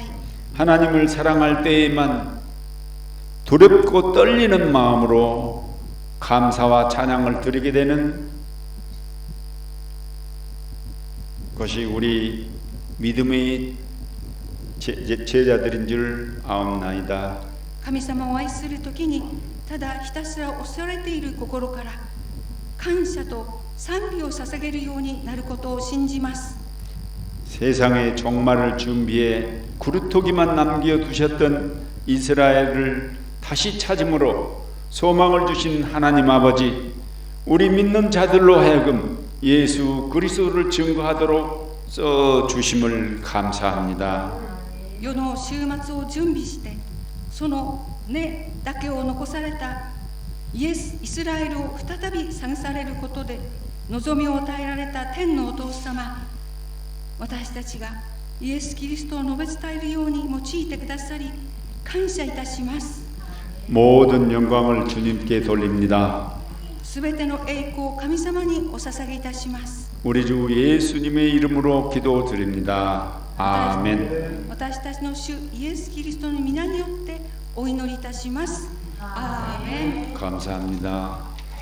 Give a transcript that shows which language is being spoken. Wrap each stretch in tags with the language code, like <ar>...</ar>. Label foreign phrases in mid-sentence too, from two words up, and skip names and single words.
<ko>하나님을 사랑할 때에만 두렵고 떨리는 마음으로 감사와 찬양을 드리게 되는 것이 우리 믿음의 제자들인 줄 아옵나이다.</ko> <ja>神様を愛するときにただひたすら恐れている心から感謝と賛美を捧げるようになることを信じます。</ja> <ko>세상의 종말을 준비해 구루토기만 남겨두셨던 이스라엘을 다시 찾음으로 소망을 주신 하나님 아버지, 우리 믿는 자들로 하여금 예수 그리스도를 증거하도록 써 주심을 감사합니다.</ko> <ja>世の終末を準備して、その根だけを残されたイスラエルを再び探されることで望みを与えられた天のお父様、私たちがイエス・キリストを述べ伝えるように用いてくださり感謝いたします。</ja> <ko>모든 영광을 주님께 돌립니다.</ko> <ja>すべての栄光を神様にお捧げいたします。</ja> <ko>우리 주 예수님의 이름으로 기도드립니다. 아멘.</ko> <ja>私たちの主イエス・キリストの皆によってお祈りいたします。アーメン。</ja> <ko>감사합니다.</ko>